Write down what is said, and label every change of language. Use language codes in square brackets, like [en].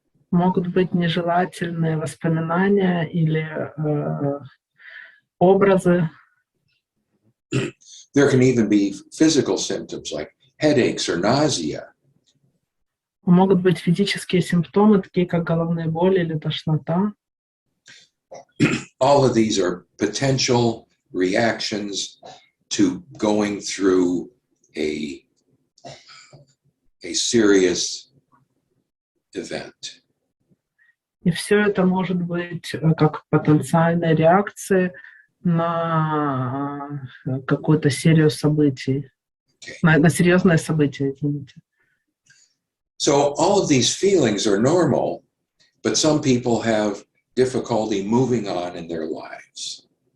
[ru] Могут быть нежелательные воспоминания или образы. [en] There can even be physical symptoms like headaches or nausea. [ru] Могут быть физические симптомы, такие как головные боли или тошнота. [en] All of these are potential reactions to going through a serious event. [ru] И все это может быть как потенциальные реакции на какую-то серию событий, на серьезное событие, извините. [en] So all of these feelings are normal, but some people have difficulty moving on in their lives.